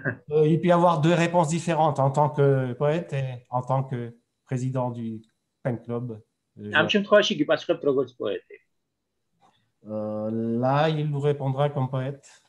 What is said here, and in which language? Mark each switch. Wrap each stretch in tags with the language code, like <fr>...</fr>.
<fr>Il peut y avoir deux réponses différentes en tant que poète et en tant que président du pen club.</fr> <ka>ამ შემთხვევაში გიპასუხებთ როგორც პოეტი.</ka> <fr>Là, il nous répondra comme poète.</fr>